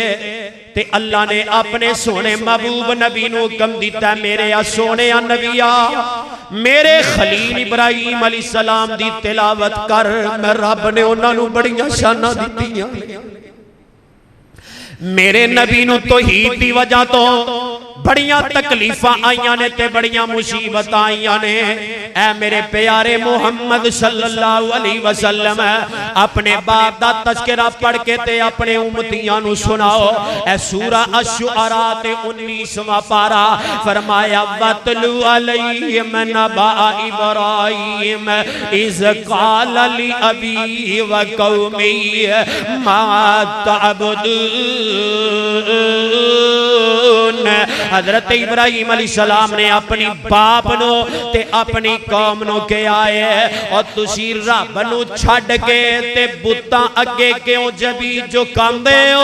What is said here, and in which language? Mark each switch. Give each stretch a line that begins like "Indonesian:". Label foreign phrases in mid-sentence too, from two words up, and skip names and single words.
Punjabi: تے اللہ نے اپنے سوہنے محبوب نبی نوں حکم دتا، میرے سوہنے نبیا میرے خلیل ابراہیم علیہ السلام دی تلاوت کر. میں رب نے اوہناں نوں بڑیاں شاناں دتیاں۔ میرے نبی نوں توحید دی وجہ توں بڑیاں تکلیفاں آئیاں نے تے بڑیاں مصیبت آئیاں نے. اے میرے پیارے محمد
Arabic: صلى الله عليه وسلم
Punjabi: اپنے باپ دا تذکرہ پڑھ کے تے اپنے امتیاں نوں سناؤ. ایہہ سورہ الشعراء تے 19واں پارہ فرمایا,
Arabic: واتل عليهم نبأ إبراهيم إذ قال لأبيه وقومه ما تعبدون.
Punjabi: حضرت ابراہیم علیہ السلام نے اپنی باپ نوں تے اپنی قوم نوں کہیا اے، اور تسی رب نوں چھڈ کے تے بتاں اگے کیوں جبیں جھکاندے او.